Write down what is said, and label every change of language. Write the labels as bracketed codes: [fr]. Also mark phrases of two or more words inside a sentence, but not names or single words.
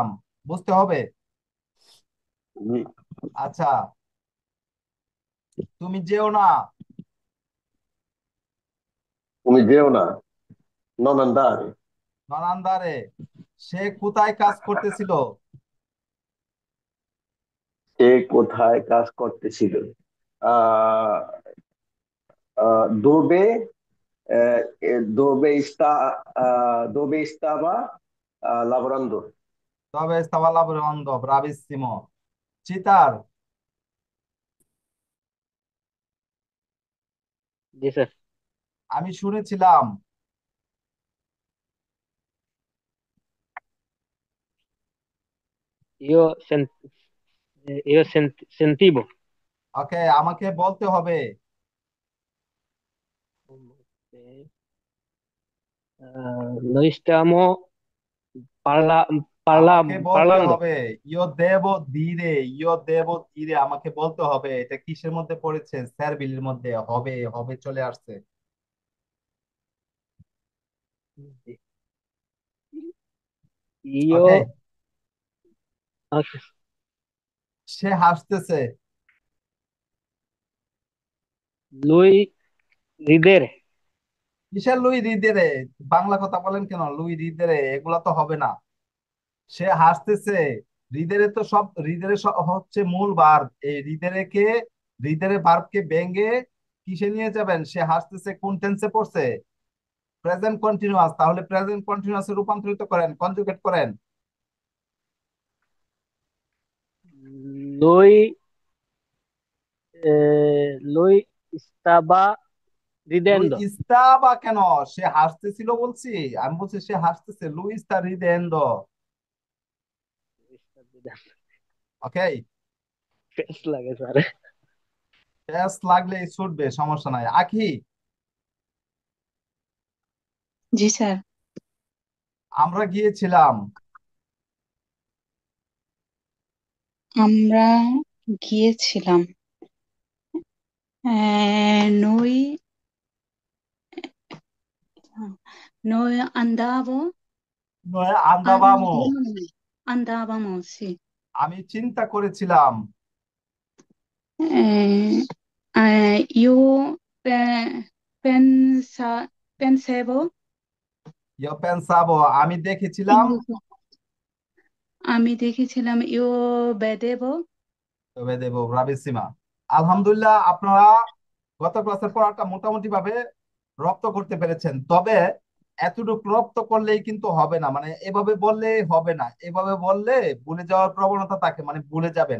[bn] বুঝতে হবে। আচ্ছা, তুমি যেও না। তুমি যেও না। [it] non andare. [bn] নানান্দারে, সে কোথায় কাজ করতেছিল? সে কোথায় কাজ করতেছিল? [it] আহ dove dove dove stava lavorando? তবে estaba lavorando, bravissimo. [bn] চিতার, জি স্যার। আমি শুনেছিলাম। [it] io sen io sentivo. [bn] ওকে, আমাকে বলতে হবে। [it] Noi stiamo parla, [bn] আমাকে বলতে [it] parlando. [bn] হবে। [it] io devo dire, io devo dire, [bn] আমাকে বলতে হবে। এটা কিসের মধ্যে পড়েছে? স্যারবিলির মধ্যে। হবে, হবে চলে আসছে। [it] Io, [bn] ওকে, [en] ok, [bn] সে হাসতেছে। [it] lui ridere, [bn] কিসের [it] lui ridere? [bn] বাংলা কথা বলেন কেন? [it] lui ridere [bn] এগুলা তো হবে না। সে হাসতেছে। রিদেরে তো সব, রিদেরে হচ্ছে মূল ভার্ব। এই রিদেরে কে, রিদেরে ভার্বকে ভেঙে কিসে নিয়ে যাবেন? সে হাসতেছে কোন টেন্সে পড়ছে? প্রেজেন্ট কন্টিনিউয়াস। তাহলে প্রেজেন্ট কন্টিনিউয়াসে রূপান্তরিত করেন, কনজুগেট করেন। [it] lui, lui stava লুই ridendo. [bn] ইস্তা বা কেন? সে হাসতেছিল বলছি। আমি বলছি সে হাসতেছে। [it] lui sta ridendo. Lui sta ridendo. [bn] ওকে, Fes লাগে স্যার। প্যাস লাগলেই ছুটবে, সমস্যা নাই। আখি, জি স্যার। আমরা গিয়েছিলাম। আমরা গিয়েছিলাম। [it] Noi, noi andavo, নয় ah, আন্দাবামো। andavamo, sì. [bn] আমি চিন্তা করেছিলাম। [it] Eh, io pensa, pensavo, io pensavo, [bn] আমি দেখেছিলাম। আমি দেখেছিলাম, [it] io vedevo, [bn] তবে দেব ব্রাভিসিমা। আলহামদুলিল্লাহ, আপনারা গত ক্লাসের পড়াটা মোটামুটি ভাবে রপ্ত করতে পেরেছেন। তবে এতটুকু রপ্ত করলেই কিন্তু হবে না, মানে এভাবে বললে হবে না। এভাবে বললে ভুলে যাওয়ার প্রবণতা থাকে, মানে ভুলে যাবেন।